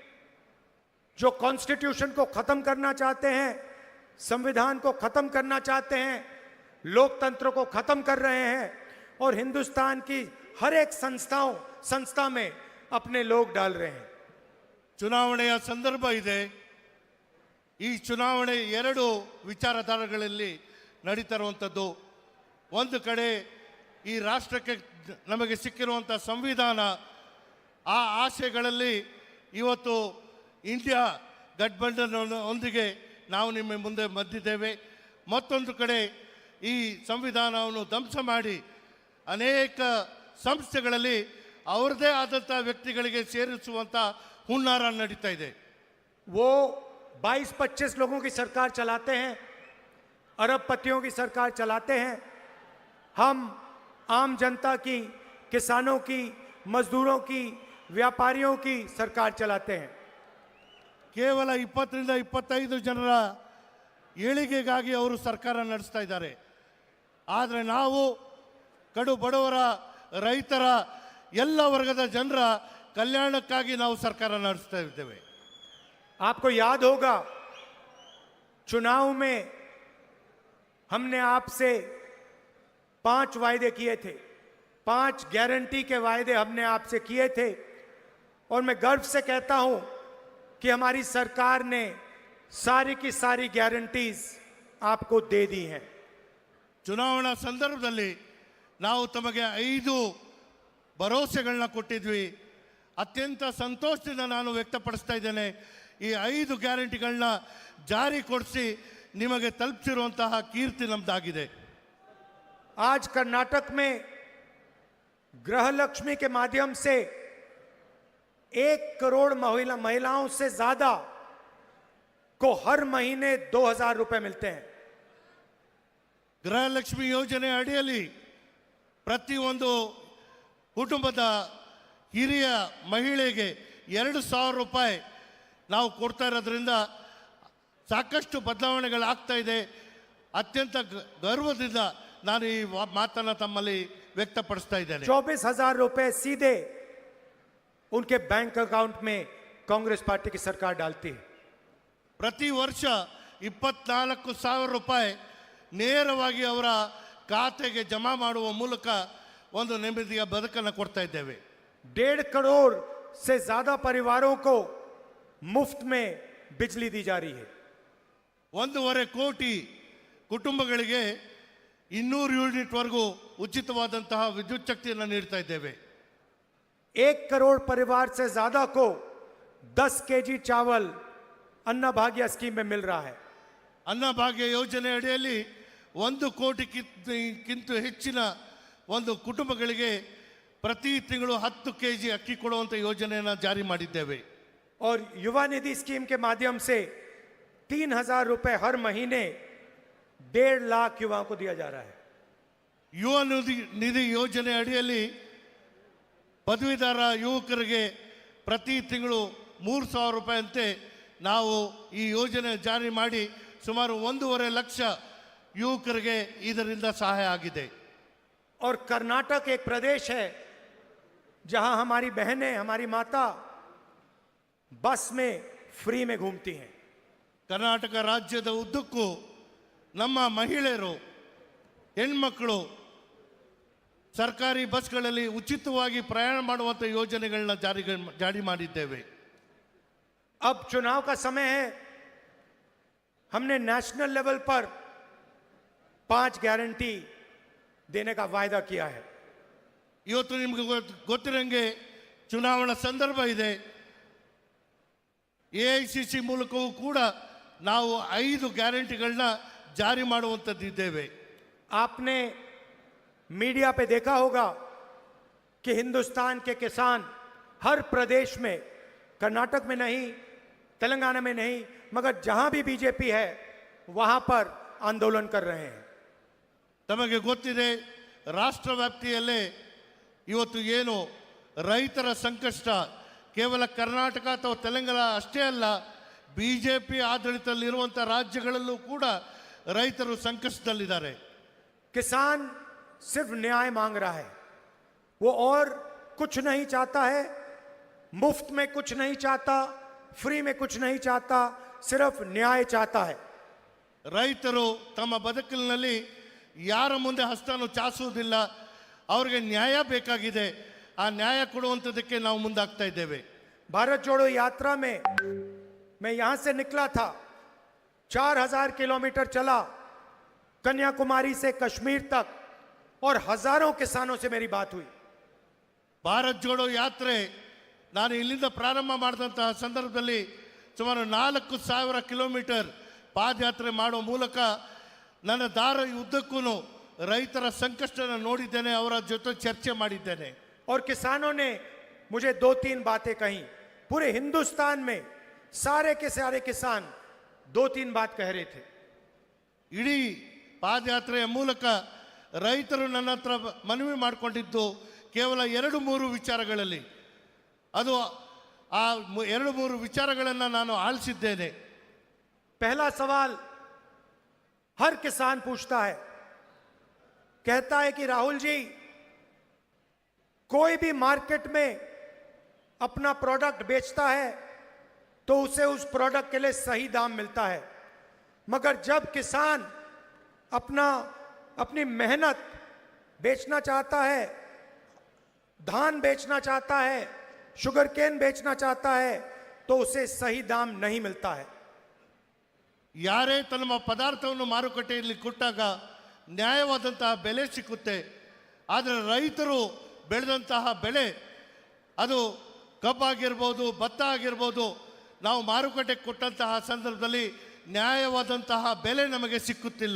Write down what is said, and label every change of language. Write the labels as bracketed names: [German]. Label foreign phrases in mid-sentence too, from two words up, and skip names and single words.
[Hindi] जो कॉन्स्टिट्यूशन को खत्म करना चाहते हैं, संविधान को खत्म करना चाहते हैं, लोकतंत्र को खत्म कर रहे हैं और हिंदुस्तान की हर एक संस्था में अपने लोग डाल रहे हैं। [Kannada] ಚುನಾವಣೆಯ ಸಂದರ್ಭ ಇದೆ. ಈ ಚುನಾವಣೆ ಎರಡು ವಿಚಾರಧಾರೆಗಳಲ್ಲಿ ನಡೀತಾ ಇರುವಂಥದ್ದು. ಒಂದು ಕಡೆ ಈ ರಾಷ್ಟ್ರಕ್ಕೆ ನಮಗೆ ಸಿಕ್ಕಿರುವಂಥ ಸಂವಿಧಾನ, ಆ ಆಶಯಗಳಲ್ಲಿ ಇವತ್ತು ಇಂಡಿಯಾ ಗಠಬಂಧನ್ ಒಂದಿಗೆ ನಾವು ನಿಮ್ಮ ಮುಂದೆ ಬಂದಿದ್ದೇವೆ. ಮತ್ತೊಂದು ಕಡೆ ಈ ಸಂವಿಧಾನವನ್ನು ಧ್ವಂಸ ಮಾಡಿ ಅನೇಕ ಸಂಸ್ಥೆಗಳಲ್ಲಿ ಅವರದೇ ಆದಂಥ ವ್ಯಕ್ತಿಗಳಿಗೆ ಸೇರಿಸುವಂಥ ಹುನ್ನಾರ ನಡೀತಾ ಇದೆ. [Hindi] वो 22-25 लोगों की सरकार चलाते हैं, अरबपतियों की सरकार चलाते हैं। हम आम जनता की, किसानों की, मजदूरों की, व्यापारियों की सरकार चलाते हैं। [Kannada] ಕೇವಲ 20ರಿಂದ 25 ಜನರ ಏಳಿಗೆಗಾಗಿ ಅವರು ಸರ್ಕಾರ ನಡೆಸ್ತಾ ಇದ್ದಾರೆ. ಆದರೆ ನಾವು ಕಡು ಬಡವರ, ರೈತರ, ಎಲ್ಲ ವರ್ಗದ ಜನರ ಕಲ್ಯಾಣಕ್ಕಾಗಿ ನಾವು ಸರ್ಕಾರ ನಡೆಸ್ತಾ ಇದ್ದೇವೆ. [Hindi] आपको याद होगा, चुनाव में हमने आपसे 5 वायदे किए थे, 5 गारंटी के वायदे हमने आपसे किए थे, और मैं गर्व से कहता हूं कि हमारी सरकार ने सारी की सारी गारंटीज आपको दे दी हैं। [Kannada] ಚುನಾವಣಾ ಸಂದರ್ಭದಲ್ಲಿ ನಾವು ತಮಗೆ 5 ಭರವಸೆಗಳನ್ನ ಕೊಟ್ಟಿದ್ವಿ. ಅತ್ಯಂತ ಸಂತೋಷದಿಂದ ನಾನು ವ್ಯಕ್ತಪಡಿಸ್ತಾ ಇದ್ದೇನೆ. ಈ 5 ಗ್ಯಾರಂಟಿಗಳನ್ನ ಜಾರಿಗೊಳಿಸಿ ನಿಮಗೆ ತಲುಪಿಸಿರುವಂತಹ ಕೀರ್ತಿ ನಮ್ದಾಗಿದೆ. [Hindi] आज कर्नाटक में गृह लक्ष्मी के माध्यम से 1 करोड़ महिलाओं से ज्यादा को हर महीने 2000 रुपए मिलते हैं। [Kannada] ಗೃಹಲಕ್ಷ್ಮಿ ಯೋಜನೆ ಅಡಿಯಲ್ಲಿ ಪ್ರತಿಯೊಂದು ಕುಟುಂಬದ ಹಿರಿಯ ಮಹಿಳೆಗೆ 2000 ರೂಪಾಯಿ ನಾವು ಕೊಡ್ತಾ ಇರೋದ್ರಿಂದ ಸಾಕಷ್ಟು ಬದಲಾವಣೆಗಳಾಗ್ತಾ ಇದೆ. ಅತ್ಯಂತ ಗರ್ವದಿಂದ ನಾನು ಈ ಮಾತನ್ನು ತಮ್ಮಲ್ಲಿ ವ್ಯಕ್ತಪಡಿಸ್ತಾ ಇದ್ದೇನೆ. [Hindi] 24,000 रुपए सीधे उनके [English] bank account [Hindi] में कांग्रेस पार्टी की सरकार डालती है। [Kannada] ಪ್ರತಿ ವರ್ಷ 24,000 ರೂಪಾಯಿ ನೇರವಾಗಿ ಅವರ ಖಾತೆಗೆ ಜಮಾ ಮಾಡುವ ಮೂಲಕ ಒಂದು ನೆಮ್ಮದಿಯ ಬದುಕನ್ನು ಕೊಡ್ತಾ ಇದ್ದೇವೆ. [Hindi] 1.5 करोड़ से ज्यादा परिवारों को मुफ्त में बिजली दी जा रही है. [Kannada] 1.5 ಕೋಟಿ ಕುಟುಂಬಗಳಿಗೆ 200 ಯೂನಿಟ್ ವರೆಗೂ ಉಚಿತವಾದಂತಹ ವಿದ್ಯುತ್ ಶಕ್ತಿಯನ್ನು ನೀಡ್ತಾ ಇದ್ದೇವೆ. [Hindi] 1 करोड़ परिवार से ज्यादा को 10 केजी चावल अन्न भाग्य स्कीम में मिल रहा है. [Kannada] ಅನ್ನಭಾಗ್ಯ ಯೋಜನೆ ಅಡಿಯಲ್ಲಿ 1 ಕೋಟಿಗಿಂತ ಹೆಚ್ಚಿನ ಒಂದು ಕುಟುಂಬಗಳಿಗೆ ಪ್ರತಿ ತಿಂಗಳು 10 ಕೆಜಿ ಅಕ್ಕಿ ಕೊಡುವಂತ ಯೋಜನೆಯನ್ನು ಜಾರಿ ಮಾಡಿದ್ದೇವೆ. [Hindi] और युवा निधि स्कीम के माध्यम से 3,000 रुपए हर महीने 1.5 लाख युवाओं को दिया जा रहा है. [Kannada] ಯುವ ನಿಧಿ ಯೋಜನೆ ಅಡಿಯಲ್ಲಿ ಪದವೀಧರ ಯುವಕರಿಗೆ ಪ್ರತಿ ತಿಂಗಳು 3,000 ರೂಪಾಯಿಯಂತೆ ನಾವು ಈ ಯೋಜನೆ ಜಾರಿ ಮಾಡಿ ಸುಮಾರು 1.5 ಲಕ್ಷ ಯುವಕರಿಗೆ ಇದರಿಂದ ಸಹಾಯ ಆಗಿದೆ. [Hindi] और कर्नाटक एक प्रदेश है जहां हमारी बहनें, हमारी माता बस में फ्री में घूमती हैं. [Kannada] ಕರ್ನಾಟಕ ರಾಜ್ಯದ ಉದ್ದಕ್ಕೂ ನಮ್ಮ ಮಹಿಳೆಯರು ಹೆಣ್ಮಕ್ಕಳು ಸರ್ಕಾರಿ ಬಸ್ಗಳಲ್ಲಿ ಉಚಿತವಾಗಿ ಪ್ರಯಾಣ ಮಾಡುವಂಥ ಯೋಜನೆಗಳನ್ನ ಜಾರಿ ಮಾಡಿದ್ದೇವೆ. [Hindi] अब चुनाव का समय है. हमने [English] national level [Hindi] पर 5 गारंटी देने का वायदा किया है. [Kannada] ಇವತ್ತು ನಿಮಗೆ ಗೊತ್ತಿರಂಗೆ ಚುನಾವಣಾ ಸಂದರ್ಭ ಇದೆ. AICC ಮೂಲಕವೂ ಕೂಡ ನಾವು 5 ಗ್ಯಾರಂಟಿಗಳನ್ನ ಜಾರಿ ಮಾಡುವಂಥದ್ದಿದ್ದೇವೆ. [Hindi] आपने मीडिया पे देखा होगा कि हिंदुस्तान के किसान हर प्रदेश में, कर्नाटक में नहीं, तेलंगाना में नहीं, मगर जहां भी बीजेपी है वहां पर आंदोलन कर रहे हैं. [Kannada] ತಮಗೆ ಗೊತ್ತಿದೆ, ರಾಷ್ಟ್ರ ವ್ಯಾಪ್ತಿಯಲ್ಲೇ ಇವತ್ತು ಏನು ರೈತರ ಸಂಕಷ್ಟ ಕೇವಲ ಕರ್ನಾಟಕ ಅಥವಾ ತೆಲಂಗಾಣ ಅಷ್ಟೇ ಅಲ್ಲ, ಬಿಜೆಪಿ ಆಡಳಿತದಲ್ಲಿರುವಂಥ ರಾಜ್ಯಗಳಲ್ಲೂ ಕೂಡ ರೈತರು ಸಂಕಷ್ಟದಲ್ಲಿದ್ದಾರೆ. [Hindi] किसान सिर्फ न्याय मांग रहा है. वो और कुछ नहीं चाहता है. मुफ्त में कुछ नहीं चाहता, फ्री में कुछ नहीं चाहता, सिर्फ न्याय चाहता है. [Kannada] ರೈತರು ತಮ್ಮ ಬದುಕಿನಲ್ಲಿ ಯಾರ ಮುಂದೆ ಹಸ್ತನು ಚಾಚುವುದಿಲ್ಲ. ಅವರಿಗೆ ನ್ಯಾಯ ಬೇಕಾಗಿದೆ. ಆ ನ್ಯಾಯ ಕೊಡುವಂಥದ್ದಕ್ಕೆ ನಾವು ಮುಂದಾಗ್ತಾ ಇದ್ದೇವೆ. [Hindi] भारत जोड़ो यात्रा में मैं यहां से निकला था, 4,000 किलोमीटर चला कन्याकुमारी से कश्मीर तक, और हजारों किसानों से मेरी बात हुई. [Kannada] ಭಾರತ್ ಜೋಡೋ ಯಾತ್ರೆ ನಾನು ಇಲ್ಲಿಂದ ಪ್ರಾರಂಭ ಮಾಡಿದಂತಹ ಸಂದರ್ಭದಲ್ಲಿ ಸುಮಾರು 4,000 ಕಿಲೋಮೀಟರ್ ಪಾದಯಾತ್ರೆ ಮಾಡೋ ಮೂಲಕ ನನ್ನ ದಾರಿ ಉದ್ದಕ್ಕೂ ರೈತರ ಸಂಕಷ್ಟನ ನೋಡಿದ್ದೇನೆ, ಅವರ ಜೊತೆ ಚರ್ಚೆ ಮಾಡಿದ್ದೇನೆ. [Hindi] और किसानों ने मुझे 2-3 बातें कही. पूरे हिंदुस्तान में सारे के सारे किसान 2-3 बात कह रहे थे. [Kannada] ಇಡೀ ಪಾದಯಾತ್ರೆಯ ಮೂಲಕ ರೈತರು ನನ್ನ ಹತ್ರ ಮನವಿ ಮಾಡಿಕೊಂಡಿದ್ದು ಕೇವಲ 2-3 ವಿಚಾರಗಳಲ್ಲಿ. ಅದು ಆ 2-3 ವಿಚಾರಗಳನ್ನು ನಾನು ಆಲಿಸಿದ್ದೇನೆ. [Hindi] पहला सवाल हर किसान पूछता है, कहता है कि राहुल जी, कोई भी मार्केट में अपना प्रोडक्ट बेचता है तो उसे उस प्रोडक्ट के लिए सही दाम मिलता है, मगर जब किसान अपनी मेहनत बेचना चाहता है, धान बेचना चाहता है, [English] sugar cane [Hindi] बेचना चाहता है, तो उसे सही दाम नहीं मिलता है. [Kannada] ಯಾರೇ ತಮ್ಮ ಪದಾರ್ಥವನ್ನು ಮಾರುಕಟ್ಟೆಯಲ್ಲಿ ಕೊಟ್ಟಾಗ ನ್ಯಾಯವಾದಂತಹ ಬೆಲೆ ಸಿಕ್ಕುತ್ತೆ. ಆದರೆ ರೈತರು ಬೆಳೆದಂತಹ ಬೆಳೆ, ಅದು ಕಬ್ಬಾಗಿರ್ಬೋದು, ಭತ್ತ ಆಗಿರ್ಬೋದು, ನಾವು ಮಾರುಕಟ್ಟೆಗೆ ಕೊಟ್ಟಂತಹ ಸಂದರ್ಭದಲ್ಲಿ ನ್ಯಾಯವಾದಂತಹ ಬೆಲೆ ನಮಗೆ ಸಿಕ್ಕುತ್ತಿಲ್ಲ.